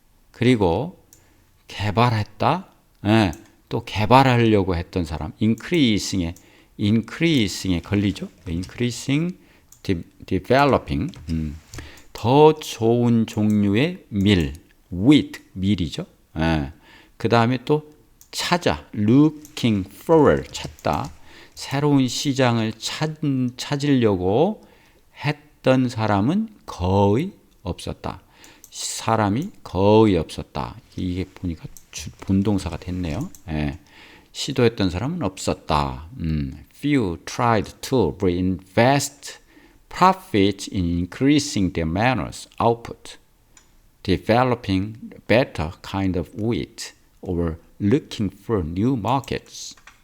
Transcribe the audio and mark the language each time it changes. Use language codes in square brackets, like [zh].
[ko] 그리고 개발했다. 또 개발하려고 했던 사람, increasing의 increasing에 걸리죠. [en] increasing, developing. [ko] 더 좋은 종류의 밀, wheat, 밀이죠. 예. 그 다음에 또 찾아, [en] looking for, [ko] 찾다. 새로운 시장을 찾으려고 했던 사람은 거의 없었다. 사람이 거의 없었다. 이게 보니까 본동사가 됐네요. 예. 시도했던 사람은 없었다. [en] Few tried to reinvest profit in increasing their manners output, developing better kind of wheat, or looking for new markets.